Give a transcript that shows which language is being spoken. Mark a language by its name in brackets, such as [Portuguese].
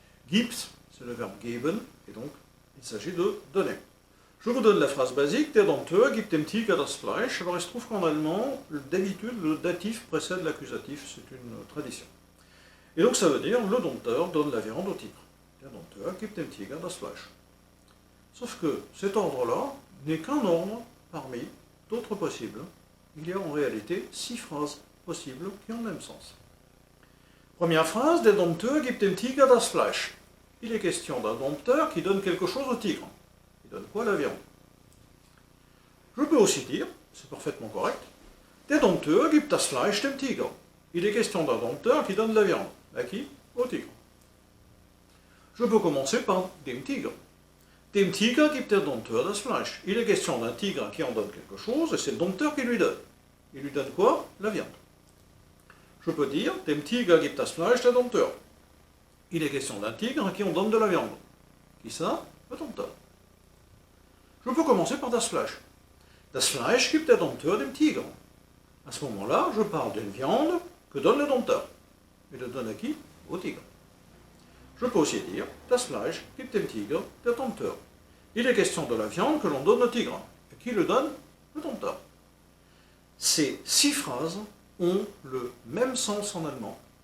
[French] Gibt, c'est le verbe geben, et donc il s'agit de donner. Je vous donne la phrase basique, [German] der Dompteur gibt dem Tiger das Fleisch. [French] Alors il se trouve qu'en allemand, d'habitude, le datif précède l'accusatif, c'est une tradition. Et donc ça veut dire, le Dompteur donne la viande au tigre. [German] Der Dompteur gibt dem Tiger das Fleisch. [French] Sauf que cet ordre-là n'est qu'un ordre parmi d'autres possibles. Il y a en réalité 6 phrases possibles qui ont le même sens. Première phrase, [German] der Dompteur gibt dem Tiger das Fleisch. [French] Il est question d'un dompteur qui donne quelque chose au tigre. Il donne quoi? La viande. Je peux aussi dire, c'est parfaitement correct, [German] der Dompteur gibt das Fleisch dem Tiger. [French] Il est question d'un dompteur qui donne de la viande. À qui? Au tigre. Je peux commencer par [German] dem Tiger. Dem Tiger gibt der Dompteur das Fleisch. [French] Il est question d'un tigre qui en donne quelque chose et c'est le dompteur qui lui donne. Il lui donne quoi? La viande. Je peux dire, [German] dem Tiger gibt das Fleisch der Dompteur. [French] Il est question d'un tigre à qui on donne de la viande. Qui ça? Le dompteur. Je peux commencer par [German] das Fleisch. Das Fleisch gibt der Dompteur dem Tiger. [French] À ce moment-là, je parle d'une viande que donne le dompteur. Il le donne à qui? Au tigre. Je peux aussi dire, [German] das Fleisch gibt dem Tiger der Dompteur. [French] Il est question de la viande que l'on donne au tigre. Et qui le donne? Le dompteur. Ces 6 phrases ont le même sens en allemand.